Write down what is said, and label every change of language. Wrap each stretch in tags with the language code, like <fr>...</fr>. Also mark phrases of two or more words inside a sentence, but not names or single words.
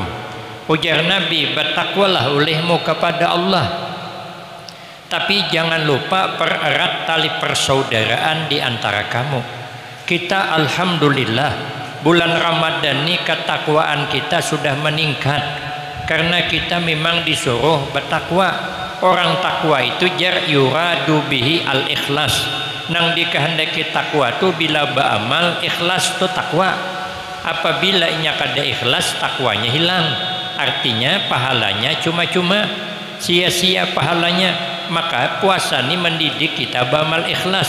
<id>Ujar Nabi, bertakwalah olehmu kepada Allah, tapi jangan lupa pererat tali persaudaraan di antara kamu. Kita alhamdulillah bulan Ramadan ini ketakwaan kita sudah meningkat karena kita memang disuruh bertakwa. Orang takwa itu jar</id> <ar>يراد به الإخلاص.</ar> <bjn>Nang dikehendaki takwa tu bila beramal ikhlas tu takwa. Apabila inya kada ikhlas takwanya hilang.</bjn> <id>Artinya pahalanya cuma-cuma, sia-sia pahalanya. Maka puasa ini mendidik kita beramal ikhlas.</id>